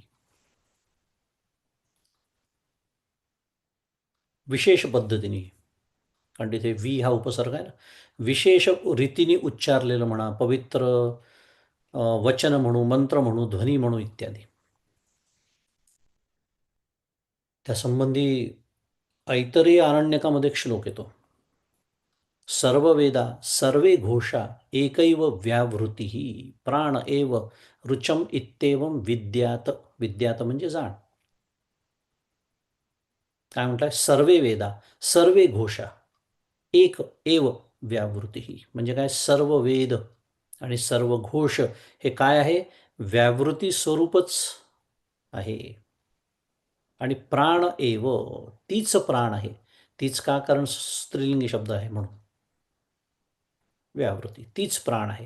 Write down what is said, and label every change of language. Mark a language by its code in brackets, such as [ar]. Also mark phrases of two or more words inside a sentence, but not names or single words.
[mr] विशेष पद्धतीने, कारण तिथे वी हा उपसर्ग आहे ना, विशेष रीतीने उच्चारलेलं म्हणा, पवित्र वचन म्हणू, मंत्र म्हणू, ध्वनी म्हणू इत्यादी. त्यासंबंधी ऐतरेय आरण्यकामध्ये एक श्लोक येतो, [sa] सर्व वेदा सर्वे घोषा एकैव व्यावृत्ती प्राण एव रुचम इत्येवं विद्यात. [mr] विद्यात म्हणजे जाण. काय म्हटलंय, [sa] सर्वे वेदा सर्वे घोषा एक एव व्यावृत्ती, [mr] म्हणजे काय, सर्व वेद आणि सर्व घोष हे काय आहे, व्यावृत्ती स्वरूपच आहे. आणि [sa] प्राण एव, [mr] तीच प्राण आहे. तीच का? कारण स्त्रीलिंगी शब्द आहे म्हणून. व्यावृत्ती तीच प्राण आहे.